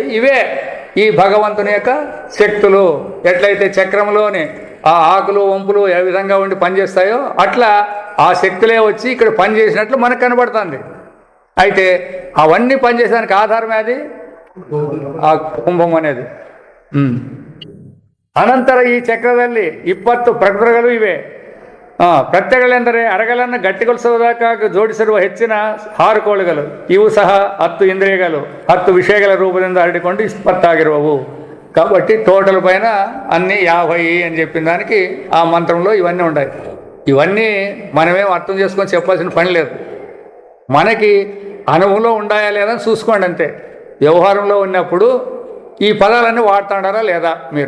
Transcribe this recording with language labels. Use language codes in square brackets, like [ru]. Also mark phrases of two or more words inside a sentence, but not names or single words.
[te] ఇవే ఈ భగవంతుని యొక్క శక్తులు. ఎట్లయితే చక్రంలోని ఆ ఆకులు వంపులు ఏ విధంగా ఉండి పనిచేస్తాయో అట్లా ఆ శక్తులే వచ్చి ఇక్కడ పనిచేసినట్లు మనకు కనబడుతుంది. అయితే అవన్నీ పనిచేసేదానికి ఆధారమే అది ఆ కుంభం అనేది. [kn] ಅನಂತರ ಈ ಚಕ್ರದಲ್ಲಿ 20 ಪ್ರಕೃತಿಗಳು ಇವೆ. ಪ್ರತ್ಯಗಳೆಂದರೆ ಅರಗಲನ್ನು ಗಟ್ಟಿಗೊಳಿಸುವುದಕ್ಕಾಗಿ ಜೋಡಿಸಿರುವ ಹೆಚ್ಚಿನ ಹಾರುಕೋಳುಗಳು. ಇವು ಸಹ 10 ಇಂದ್ರಿಯಗಳು 10 ವಿಷಯಗಳ ರೂಪದಿಂದ ಹರಡಿಕೊಂಡು 20 ಆಗಿರುವವು. [te] కాబట్టి టోటల్ పైన అన్నీ 50 అని చెప్పిన దానికి ఆ మంత్రంలో ఇవన్నీ ఉన్నాయి. ఇవన్నీ మనమేం అర్థం చేసుకొని చెప్పాల్సిన పని లేదు. మనకి అనుభవంలో ఉండాయా లేదా అని చూసుకోండి అంతే. వ్యవహారంలో ఉన్నప్పుడు ఈ పదాలన్నీ వాడుతున్నారా లేదా మీరు?